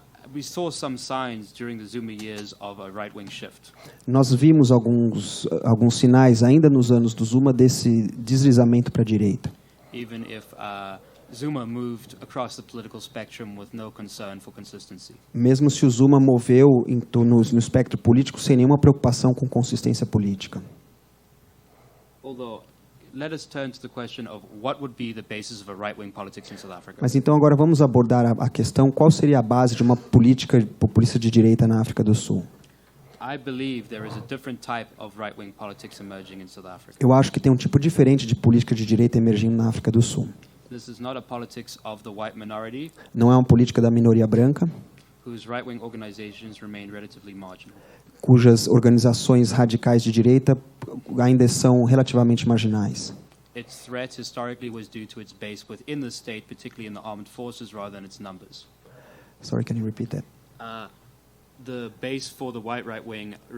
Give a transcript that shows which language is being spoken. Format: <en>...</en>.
<en>We saw some signs during the Zuma years of a right-wing shift.</en> <pt>Nós vimos alguns sinais ainda nos anos do Zuma desse deslizamento para a direita.</pt> <en>Even if Zuma moved across the political spectrum with no concern for consistency.</en> <pt>Mesmo se o Zuma moveu no espectro político sem nenhuma preocupação com consistência política.</pt> <en>Although, let us turn to the question of what would be the basis of a right-wing politics in South Africa.</en> <pt>Mas então agora vamos abordar a questão, qual seria a base de uma política populista de direita na África do Sul.</pt> <en>I believe there is a different type of right-wing politics emerging in South Africa.</en> <pt>Eu acho que tem um tipo diferente de política de direita emergindo na África do Sul.</pt> <en>This is not a politics of the white minority.</en> <pt>Não é uma política da minoria branca,</pt> <en>Whose right-wing organizations remain relatively marginal.</en> <pt>Cujas organizações radicais de direita ainda são relativamente marginais.</pt> <en>Its threat historically was due to its base within the state, particularly in the armed forces, rather than its numbers. Sorry, can you repeat that? The base for the white right-wing</en>